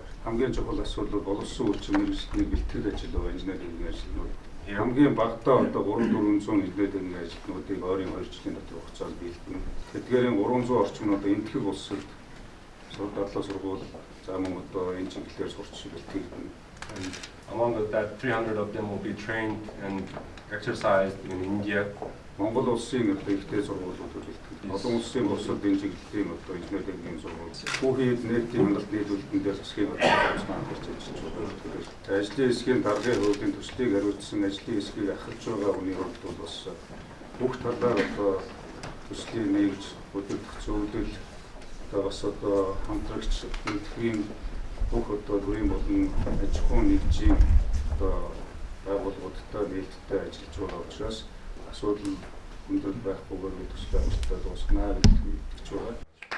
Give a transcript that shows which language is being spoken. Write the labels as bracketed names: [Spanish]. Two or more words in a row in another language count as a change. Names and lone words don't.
[Mongolian] Хамгийн чухал асуудал бол боловсон үйлчилгээ мэргэжлийн бэлтгэл ажил ба инженерийн ажлууд. Хамгийн багадаа одоо 300-400 инженерийн ажлуудыг ойрын 2 жилийн дотор хугацаанд биелгэнэ. Тэдгээрийн 300 орчим нь одоо Энэтхэг улсад дадлаг сургууль, за мөн одоо энэ чиглэлээр сурч бэлтгэгдэнэ. [English] Among that 300 of them will be trained and exercised in India. [Mongolian] Монгол улсын одоо ихтэй сургуулиуд бэлтгэгдэнэ. Олон улсын улсад энэ чиглэлийн одоо инженерийн сургууль, хүүхэд нефтийн хангалтын нийлүүлэлтэн дээр засгийн газар хамтарч ажиллаж байгаа. Ажлын хэсгийн даргын хуулийн төслийг хариуцсан ажлын хэсгийг ахалж байгаа хүний хувьд бол бас бүх талаар одоо төслийн нэгж хөдөлгөх зөвлөл, одоо бас одоо хамтрагч энэтхийн бүх одоо төрийн болон аж ахуйн нэгжийн одоо байгууллагуудтай нээлттэй ажиллаж байгаа учраас асуудал өндөр байхгүйгээр төсөл амжилттай дуусгана гэж итгэж байгаа.